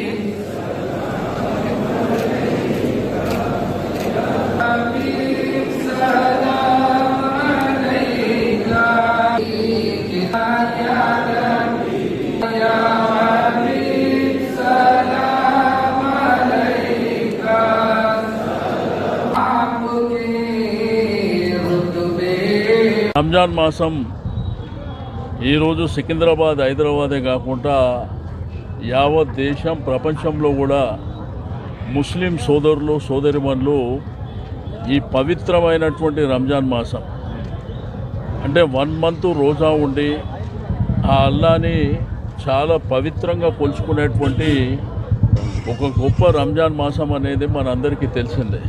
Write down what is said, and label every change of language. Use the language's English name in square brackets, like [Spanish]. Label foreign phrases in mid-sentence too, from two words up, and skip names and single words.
[Arabic] سلام عليك يا نبي يا حبيب سلام عليك [Telugu] రంజాన్ మాసం ఈరోజు సికింద్రాబాద్ హైదరాబాదే కాకుండా యావత్ దేశం ప్రపంచంలో కూడా ముస్లిం సోదరులు సోదరిమణులు ఈ పవిత్రమైనటువంటి రంజాన్ మాసం అంటే 1 మంత్ రోజా ఉండి ఆ అల్లాని చాలా పవిత్రంగా కొలుచుకునేటువంటి ఒక గొప్ప రంజాన్ మాసం అనేది మనందరికీ తెలిసిందే.